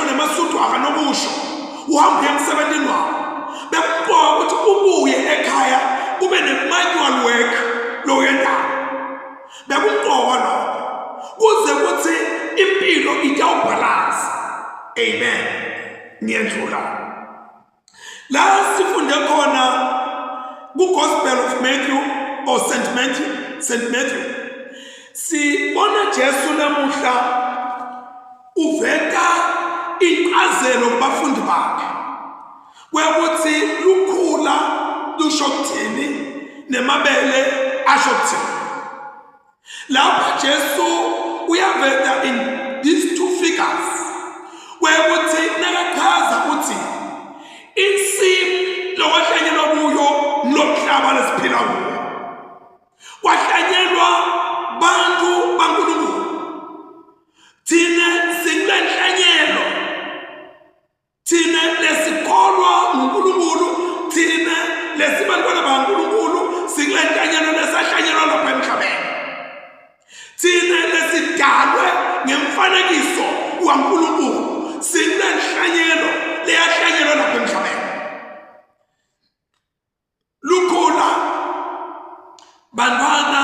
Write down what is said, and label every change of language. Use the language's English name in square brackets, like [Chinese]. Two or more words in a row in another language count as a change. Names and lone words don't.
[Swati] nemasuthu akanokusho uhamba emsebenzini wakho bekuqoka ukuthi ubuye ekhaya ube ne- [English] manual work [Swati] lo yendawo bekuqoka lokho kuze kuthi impilo itawubalance amen ngiyendlula la sifunde khona ku-Gospel of Matthew or St. Matthew sibona Jesu namuhla uveka incazelo kubafundi bakhe kwekuthi lukhula lusho kuthini nemabele asho kuthini lapha Jesu uyaveta [English] in these two figures [Swati] kwekuthi nakachaza ukuthi insimi lokwahlanyelwa kuyo nomhlaba lesiphila kuwo kwahlanyelwa bantu baNkulunkulu thina sinenhlanyelo thina lesikholwa nguNkulunkulu thina lesibantwana baNkulunkulu sinenhlanyelo lesahlanyelwa lapha emhlabeni thina lesidalwe ngemfanekiso waNkulunkulu sinenhlanyelo leyahlanyelwa lapha emhlabeni lukhula bantwana